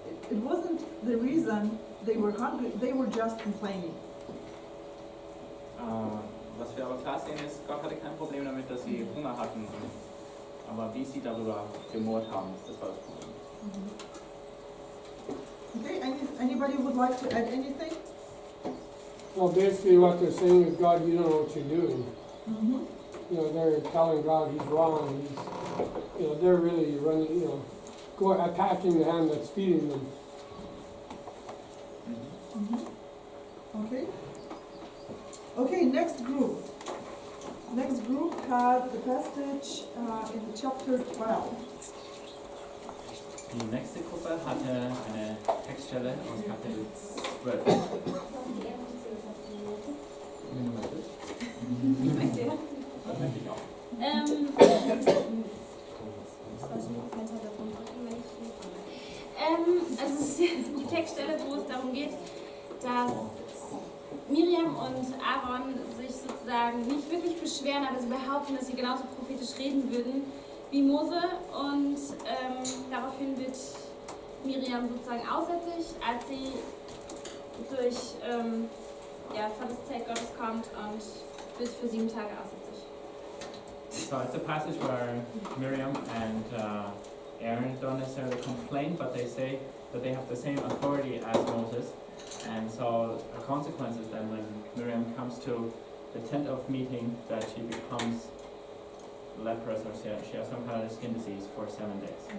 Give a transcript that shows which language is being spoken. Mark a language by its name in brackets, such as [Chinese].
[English] It wasn't the reason they were hungry. They were just complaining. [German] Was wir aber klar sehen ist, Gott hatte kein Problem damit, dass sie Hunger hatten. Aber wie sie darüber gemurrt haben, das war das Problem. [English] Okay. Anybody would like to add anything? Well, basically what they're saying is, God, you don't know what you're doing. Mm-hmm. You know, they're telling God he's wrong. You know, they're really running, you know, attacking the hand that's feeding them. Mm-hmm. Okay. Okay, next group. Next group had the passage in chapter 12. [German] Die nächste Gruppe hatte eine Textstelle aus Kapitel 12. Das möchte ich auch. Also es ist die Textstelle, wo es darum geht, dass Miriam und Aaron sich sozusagen nicht wirklich beschweren, aber sie behaupten, dass sie genauso prophetisch reden würden wie Mose, und daraufhin wird Miriam sozusagen aussätzig, als sie vor das Zelt Gottes kommt, und wird für 7 Tage aussätzig. [English] So it's a passage where Miriam and Aaron don't necessarily complain, but they say that they have the same authority as Moses. And so a consequence is then when Miriam comes to the tent of meeting that she becomes leprous, or she has some kind of skin disease for 7 days.